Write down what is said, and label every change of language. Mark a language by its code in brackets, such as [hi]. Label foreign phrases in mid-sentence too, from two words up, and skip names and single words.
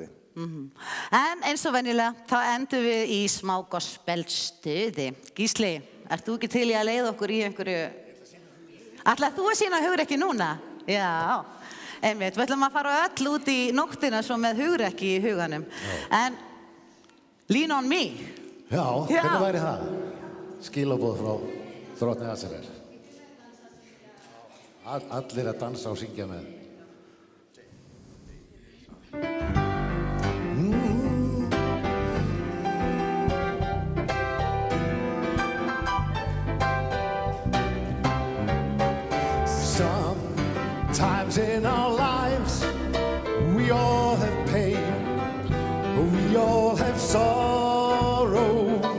[is] En eins og venjulega, þá endum við í smá gospelstuði. Gísli, ert þú ekki til í að leiða okkur í einhverju? Ætlar þú að sýna hugrekki núna? Já, einmitt. Við ætlum að fara öll út í nóttina svo með hugrekki í huganum. En Lean on me. Já, hvernig væri það? Skilaboð frá Drottni Asarer. Allir að dansa og syngja með. [en] Sometimes in our lives we all have pain, we all have sorrow,